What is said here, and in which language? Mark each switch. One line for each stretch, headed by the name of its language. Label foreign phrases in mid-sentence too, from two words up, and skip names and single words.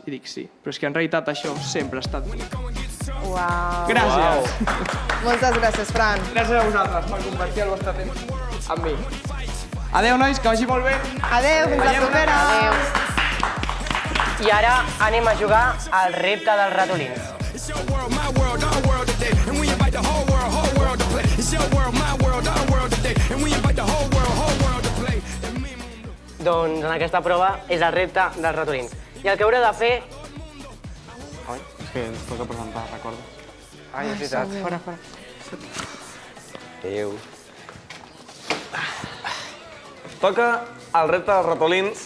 Catalan: I dic, sí, però és que en realitat això sempre ha estat bé. Uau. Gràcies. Moltes gràcies, Fran. Gràcies a vosaltres per compartir el vostre temps amb mi. Adéu, nois, que vagi molt bé. Adéu, fins la propera. I ara anem a jugar al repte dels ratolins.
English: It's your world, my world, our world today. And we invite the whole world to play. It's your world, my world, our world today. And we invite the whole world to play.
Catalan: Doncs en aquesta prova és el repte dels ratolins. I el que haureu de fer... Ai, és que ens toca presentar, recordes? Ai, és veritat. Fora. Adéu. Toca el repte dels ratolins